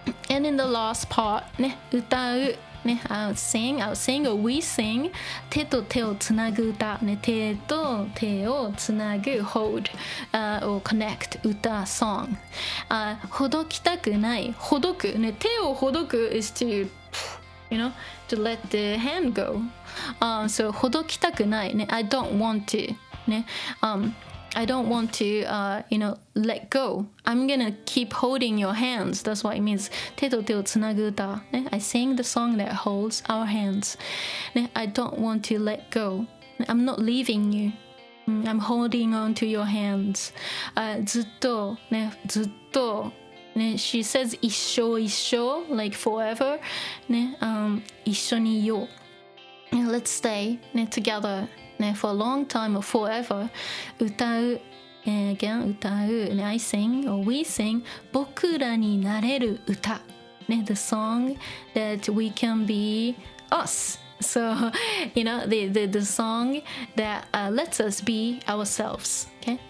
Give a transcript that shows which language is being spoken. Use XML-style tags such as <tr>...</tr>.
<en>And in the last part ね、歌うね、I'll sing or we sing</en> <ja>手と手をつなぐ歌、</ja> <en>ね、手と手をつなぐ hold、or connect 歌 song、</en> <ja>ほどきたくないほどく、</ja> <en>ね、</en> <ja>手をほどく</ja> <en>is to to let the hand go、so</en> <ja>ほどきたくない、</ja> <en>ね、I don't want to、ね、I don't want to, let go. I'm gonna keep holding your hands. That's what it means.</en> <ja>手と手をつなぐ歌。</ja> <en>ね、I sing the song that holds our hands. ね、I don't want to let go. I'm not leaving you. I'm holding on to your hands.</en> <ja>ずっと、ね、ずっと、</ja> <en>ね、she says 一生一生 like forever. ね、</en> <ja>一緒にいよう。</ja> <en>Let's stay, ね、together. ね、for a long time or forever 歌う、again 歌う、ね、I sing or we sing</en> <ja>僕らになれる歌、</ja> <en>ね、the song that we can be us. So the song that、lets us be ourselves、okay?</en>